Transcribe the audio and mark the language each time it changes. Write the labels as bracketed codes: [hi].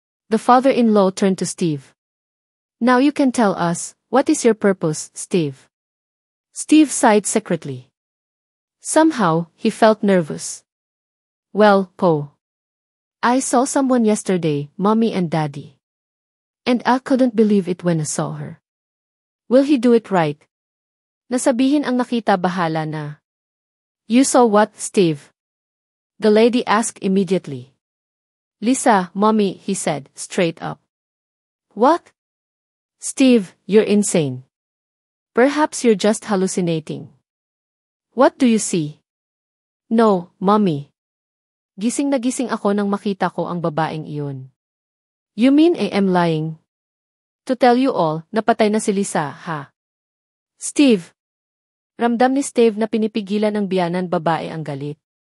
[en] The father-in-law turned to Steve. Now you can tell us, what is your purpose, Steve? Steve sighed secretly. Somehow, he felt nervous. Well, I saw someone yesterday, Mommy and Daddy. And I couldn't believe it when I saw her. Will he do it right? [tl] Nasabihin ang nakita bahala na. [en] You saw what, Steve? The lady asked immediately. Lisa, Mommy, he said, straight up. What? Steve, you're insane. Perhaps you're just hallucinating. What do you see? No, Mommy. [tl] Gising na gising ako nang makita ko ang babaeng iyon. [en] You mean I am lying? To tell you all, [tl] napatay na si Lisa, ha? Steve. Ramdam ni Steve na pinipigilan ng biyanan babae ang galit.